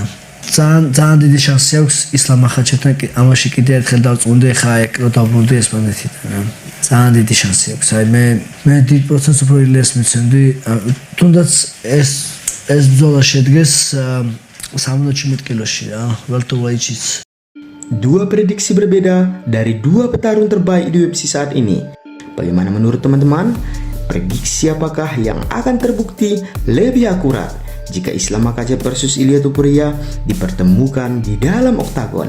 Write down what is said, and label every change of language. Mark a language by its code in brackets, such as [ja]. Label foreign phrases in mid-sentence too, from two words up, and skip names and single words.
[ka] ძალიან დიდი შანსი აქვს ისლამ ახაჩევთან ამაში კიდევ ერთხელ დავწუნდი, ხა ეგ რო დავბრუნდი ესპანეთიდან რა. ძალიან დიდი შანსი აქვს. აი მე დიდ პროცენტს უფრო ილიას მიცემდი. თუნდაც ეს ბრძოლა შედგეს 70 კილოში რა, welterweight. [id] Dua prediksi berbeda dari dua petarung terbaik di UFC saat ini. Bagaimana menurut teman-teman? Prediksi apakah yang akan terbukti lebih akurat jika Islam Makhachev versus Ilya Topuria dipertemukan di dalam oktagon?